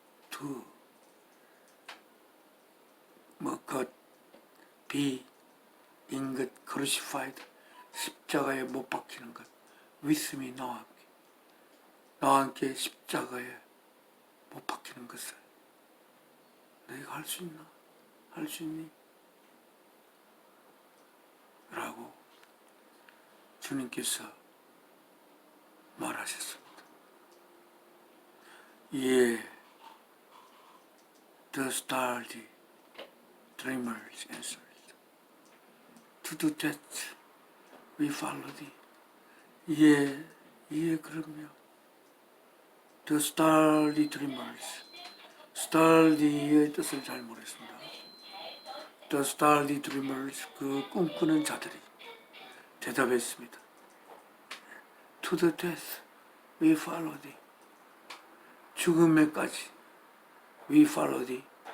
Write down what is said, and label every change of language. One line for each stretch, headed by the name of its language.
English: To be in
Korean: 것
English: crucified
Korean: 십자가에 못 박히는 것
English: with me
Korean: 나와 함께 십자가에 못 박히는 것을 너희가 할 수 있나? 할 수 있니? 라고 주님께서 말하셨습니다. 예,
English: the starry dreamers answered. To the death we follow thee.
Korean: 예, 그럼요.
English: The starry dreamers.
Korean: starry의 뜻을 잘 모르겠습니다.
English: The starry dreamers,
Korean: 그 꿈꾸는 자들이 대답했습니다.
English: To the death we follow thee.
Korean: 죽음에까지
English: we follow thee.